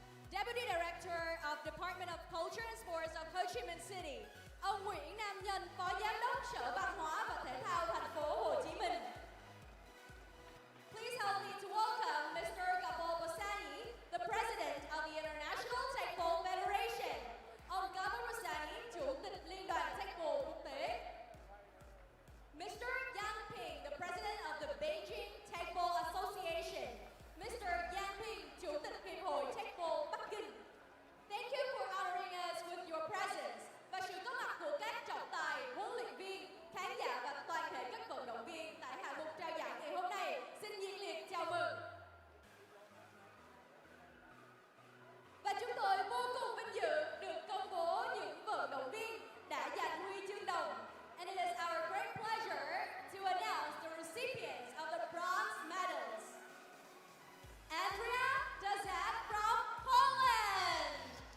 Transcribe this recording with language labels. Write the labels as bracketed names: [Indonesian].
[English] Deputy Director of Department of Culture and Sports of Ho Chi Minh City, [Vietnamese] ông Nguyễn Nam Nhân, Phó Giám đốc Sở Văn hóa và Thể thao thành phố Hồ Chí Minh. [English] Please help me to welcome Mr. Gabor Bassani, the President of the International Teqball Federation. [Vietnamese] Ông Gabor Bassani, Chủ tịch Liên đoàn Teqball quốc tế. [English] Mr. Yang Ping, the President of the Beijing Teqball Association. Mr. [Vietnamese] Yang Ping, Chủ tịch Hiệp hội Teqball Bắc Kinh. [English] Thank you for honoring us with your presence [Vietnamese] và sự có mặt của các trọng tài, huấn luyện viên, khán giả và toàn thể các vận động viên tại hạng mục trao giải ngày hôm nay. Xin nhiệt liệt chào mừng. Và chúng tôi vô cùng vinh dự được công bố những vận động viên đã giành huy chương đồng. [English] And it is our great pleasure to announce the recipients of the bronze medals. Andrea Dazat from Poland.